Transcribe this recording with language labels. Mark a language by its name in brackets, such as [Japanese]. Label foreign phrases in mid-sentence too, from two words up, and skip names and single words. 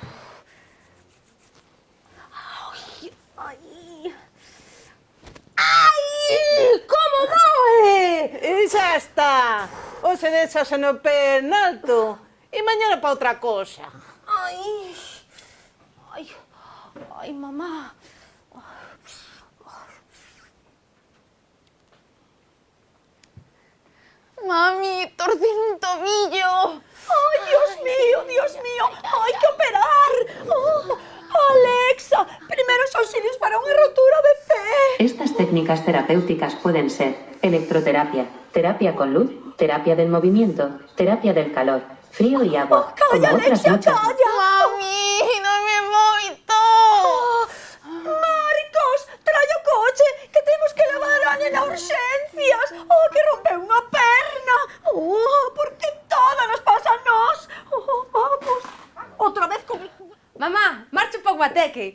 [Galician] Ai, como moe! E xa está. Hoxe deixase no pé en alto. E mañana pa outra cosa. Ai, ai, ai, mamá. Mami, torcín un tobillo. [Spanish] Ay, Dios mío, hay que operar. Oh, Alexa, primeros auxilios para una rotura de pé. Estas técnicas terapéuticas pueden ser electroterapia, terapia con luz, terapia del movimiento, terapia del calor, frío y agua, Calla, como otras Alexia, muchas. [Galician] calla. Mami, no me moito. Marcos, trae o coche, que temos que levar a nena a urxencias. Oh, que rompeu unha perna. Oh, por que todas nos pasa a nós? Oh, vamos. Outra vez con... Mamá, marcho pa Guateque.